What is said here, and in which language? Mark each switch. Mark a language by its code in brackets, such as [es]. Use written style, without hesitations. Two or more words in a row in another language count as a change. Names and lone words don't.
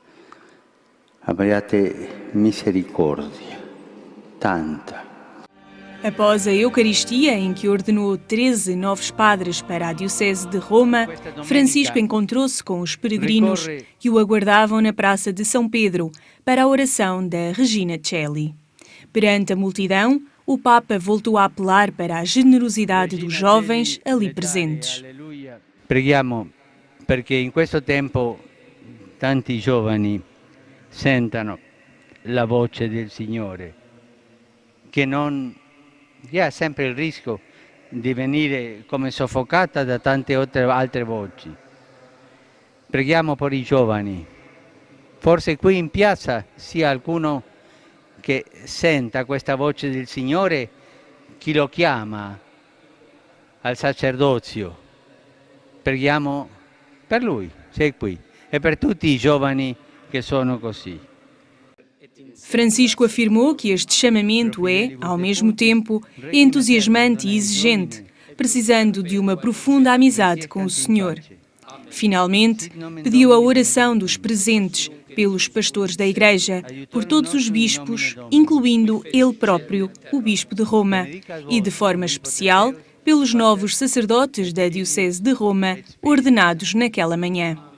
[it] Abbiate misericordia, tanta. [pt] Após a Eucaristia, em que ordenou 13 novos padres para a Diocese de Roma, Francisco encontrou-se com os peregrinos que o aguardavam na Praça de São Pedro para a oração da Regina Coeli. Perante a multidão, o Papa voltou a apelar para a generosidade dos jovens ali presentes. [it] Preghiamo perché in questo tempo tanti giovani sentano la voce del Signore, che ha sempre il rischio di venire come soffocata da tante altre voci. Preghiamo per i giovani. Forse qui in piazza sia qualcuno che senta questa voce del Signore, chi lo chiama al sacerdozio. Preghiamo per lui, sei qui, e per tutti i giovani che sono così. [pt] Francisco afirmou que este chamamento é, ao mesmo tempo, entusiasmante e exigente, precisando de uma profunda amizade com o Senhor. Finalmente, pediu a oração dos presentes pelos pastores da Igreja, por todos os bispos, incluindo ele próprio, o Bispo de Roma, e, de forma especial, pelos novos sacerdotes da Diocese de Roma, ordenados naquela manhã.